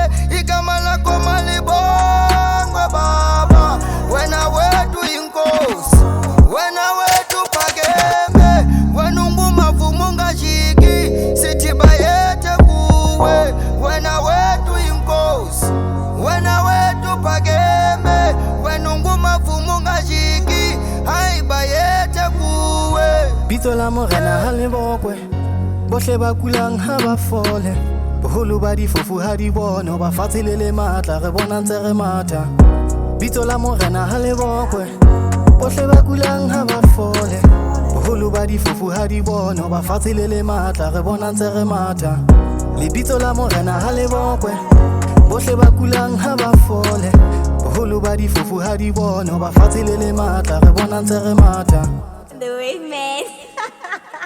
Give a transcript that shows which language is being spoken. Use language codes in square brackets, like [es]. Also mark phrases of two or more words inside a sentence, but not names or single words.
[zu] Igama lakho malibongwe baba, wena wethu inkosi, wena wethu phakeme. Wena ungumavumo ungajiki, sithi bayethe kuwe. Wena wethu inkosi, wena wethu phakeme. Wena ungumavumo ungajiki, hayi bayethe kuwe. [st] Bitso la morena ha le bokwe, bohle ba kulang ha ba fole. Boholo ba difofu ha di bona, ba fatshe le matla re bona ntse re matha. Bitso la morena ha le bokwe, bohle ba kulang ha ba fole. Boholo ba difofu ha di bona, ba fatshe le matla re bona ntse re matha. Lebitso la morena ha le bokwe, bohle ba kulang ha ba fole. Boholo ba difofu ha di bona, ba fatshe le matla re bona ntse re matha. [en] The way man.